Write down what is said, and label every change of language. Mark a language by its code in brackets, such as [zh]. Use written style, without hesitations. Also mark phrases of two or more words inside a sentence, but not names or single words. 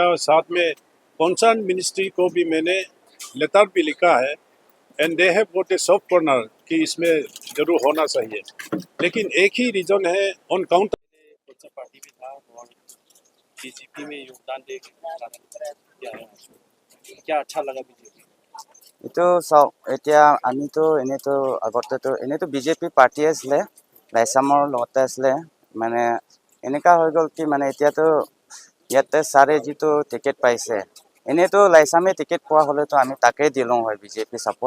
[hi] साथ में [en] concern ministry [hi] को भी मैंने लेटर भी लिखा है [en] and they have got a soft corner [hi] कि इसमें जरूर होना चाहिए। लेकिन एक ही रीजन है [en] on counter [hi] पार्टी भी था और बीजेपी में योगदान दे क्या अच्छा लगा बीजेपी? [as] এইটো চাওক, এতিয়া আমিতো এনেতো বিজেপি পাৰ্টিয়ে আছিলে, লাইচামৰ লগতে আছিলে। মানে এনেকুৱা হৈ গ'ল কি, মানে এতিয়াতো ইয়াতে ছাৰে যিটো টিকেট পাইছে, এনেতো লাইচামে টিকেট পোৱা হ'লেতো আমি তাকেই দিলোঁ হয় বিজেপি ছাপৰ্ট।